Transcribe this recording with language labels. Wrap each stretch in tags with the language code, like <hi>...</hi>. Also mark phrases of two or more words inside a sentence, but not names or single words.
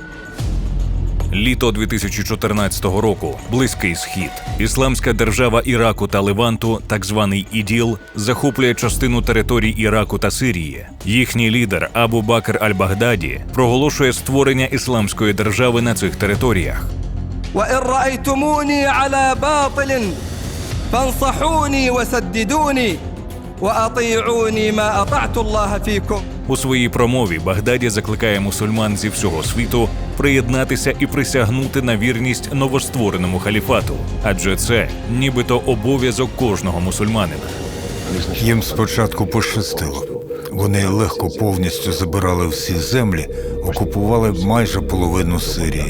<uk>Літо 2014 року. Близький Схід. Ісламська держава Іраку та Леванту, так званий ІДІЛ, захоплює частину територій Іраку та Сирії. Їхній лідер Абу Бакр аль-Багдаді проголошує створення ісламської держави на цих територіях.</uk> <ar>وإن رأيتموني على باطل فانصحوني وسددوني وأطيعوني ما أطعت الله فيكم.</ar> <uk>У своїй промові Багдаді закликає мусульман зі всього світу приєднатися і присягнути на вірність новоствореному халіфату, адже це нібито обов'язок кожного мусульманина. Їм спочатку пощастило. Вони легко повністю забирали всі землі, окупували майже половину Сирії.</uk>